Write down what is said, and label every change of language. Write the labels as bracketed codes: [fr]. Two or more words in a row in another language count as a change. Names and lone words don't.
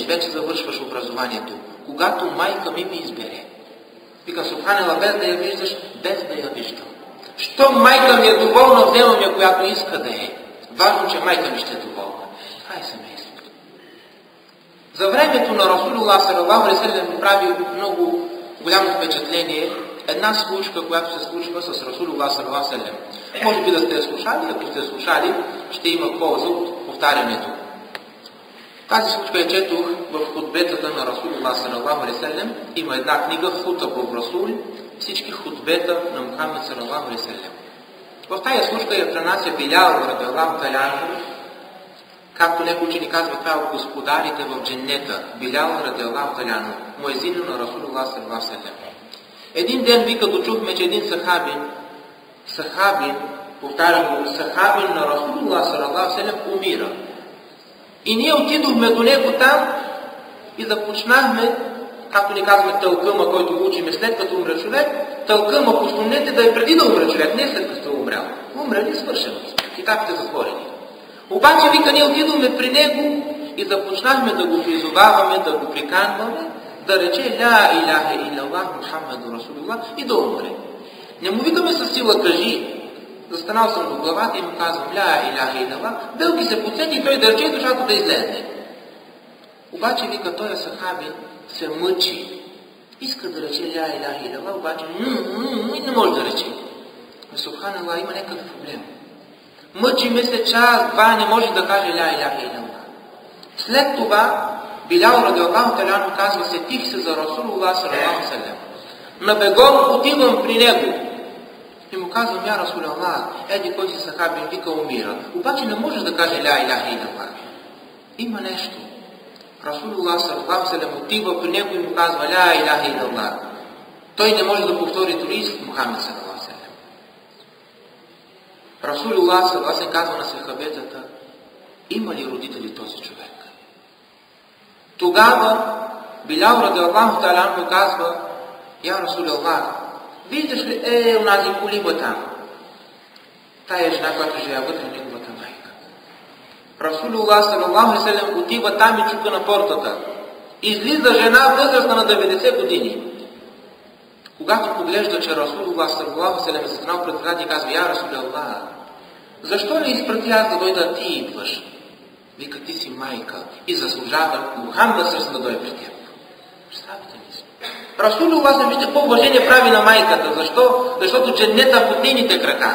[bg] Вече завършваш образованието. Когато майка ми избере. Викам: Субханаллах, без да я виждаш, без да я виждам. Що майка ми е доволна, вземам я, която иска да е. Важно, че майка ми ще е доволна. Това е семейството. За времето на Расулуллах [ar] صلى الله عليه وسلم [bg] прави много голямо впечатление една случка, която се случва с Расулуллах [ar] صلى الله عليه وسلم. [bg] Може би да сте я слушали, ако сте слушали, ще има полза от повтарянето. Тази случка я четох в хутбетата на Расулуллах [ar] صلى الله عليه وسلم. [bg] Има една книга Хутаб Расул, всички хутбета на Мухаммед [ar] صلى الله عليه وسلم. [bg] В тази случка я пренася Билял [ar] رضي الله تعالى عنه, [bg] както някой учени казва, това е от господарите в дженнета. Билял [ar] رضي الله تعالى عنه, [bg] муезин на Расулуллах [ar] صلى الله عليه وسلم. [bg] Един ден, като чухме, че един сахабин, повтарям, сахабин на Расулуллах [ar] صلى الله عليه وسلم [bg] умира. И ние отидохме до него там и започнахме, както ни казваме, тълкъма, който го учиме след като умре човек, тълкъма по суннете да е преди да умре човек, не след като е умрял. Умрели, свършено. Китабите затворени. Обаче, вика, ние отидохме при него и започнахме да го призоваваме, да го приканваме, да рече [ar] لا إله إلا الله محمد رسول الله [bg] и да умре. Не му викаме със сила: кажи. Застанал съм до главата и му казвам [ar] لا إله إلا الله, [bg] белки се подсети и той да рече душата да излезне. Обаче, вика, той сахабин се мъчи. Иска да рече [ar] لا إله إلا الله, [bg] обаче и не може да рече. Субханаллах, има някакъв проблем. Мъчи ме се час, два, не може да каже [ar] لا إله إلا الله. [bg] След това Билял [ar] رضي الله تعالى عنه [bg] казва: сетих се за Расулуллах [ar] صلى الله عليه وسلم. [bg] На бегом отивам при него. И му казвам: я Расулуллах, еди кой си сахабин, вика, умира. Обаче не може да каже [ar] لا إله إلا الله. [bg] Има нещо. Расулуллах [ar] صلى الله عليه وسلم [bg] отива при него и му казва [ar] لا إله إلا الله. [bg] Той не може да повтори дори Мухаммед [ar] صلى الله عليه وسلم. [bg] Расулуллах [ar] صلى الله عليه وسلم [bg] казва на сахабетата: има ли родители този човек? Тогава Билял [ar] رضي الله تعالى عنه [bg] казва: я Расулуллах, виждаш ли онази колиба там? Тая жена, която живее вътре, неговата майка. Расулуллах [ar] صلى الله عليه وسلم [bg] отива там и чука на портата. Излиза жена възрастна на 90 години. Когато поглежда, че Расулуллах [ar] صلى الله عليه وسلم [bg] е застанал пред врата и казва: я Расулуллах, защо не изпрати аз да дойда, ти идваш? Вика: ти си майка и заслужава Мухаммад да дойде при теб. Представете ли си? Расулулlah се вижте по-уважение прави на майката. Защо? Защото дженнета в нейните крака.